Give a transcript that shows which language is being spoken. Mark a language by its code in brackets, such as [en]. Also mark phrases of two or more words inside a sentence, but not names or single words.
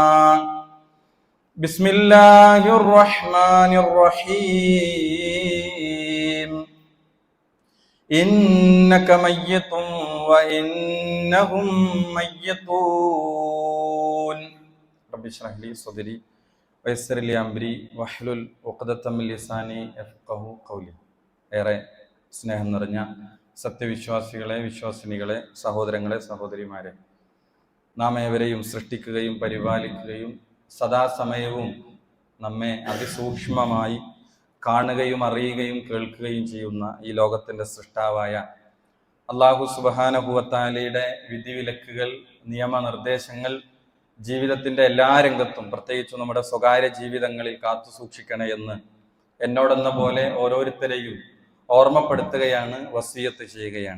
[ar] بسم الله الرحمن الرحيم. إنك ميت وإنهم ميتون. رب اشرح لي صدري ويسر لي أمري واحلل عقدة من لساني يفقهوا قولي. [ml] ഏറെ സ്നേഹം നിറഞ്ഞ സത്യവിശ്വാസികളെ, വിശ്വാസിനികളെ, സഹോദരങ്ങളെ, സഹോദരിമാരെ, നാം ഏവരെയും സൃഷ്ടിക്കുകയും പരിപാലിക്കുകയും സദാസമയവും നമ്മെ അതിസൂക്ഷ്മമായി കാണുകയും അറിയുകയും കേൾക്കുകയും ചെയ്യുന്ന ഈ ലോകത്തിൻ്റെ സൃഷ്ടാവായ [ar] الله سبحانه وتعالى [ml] വിധിവിലക്കുകൾ, നിയമനിർദ്ദേശങ്ങൾ ജീവിതത്തിൻ്റെ എല്ലാ രംഗത്തും, പ്രത്യേകിച്ച് നമ്മുടെ സ്വകാര്യ ജീവിതങ്ങളിൽ കാത്തു സൂക്ഷിക്കണേ എന്ന് എന്നോടെന്ന പോലെ ഓരോരുത്തരെയും ഓർമ്മപ്പെടുത്തുകയാണ്, വസിയത്ത് ചെയ്യുകയാണ്.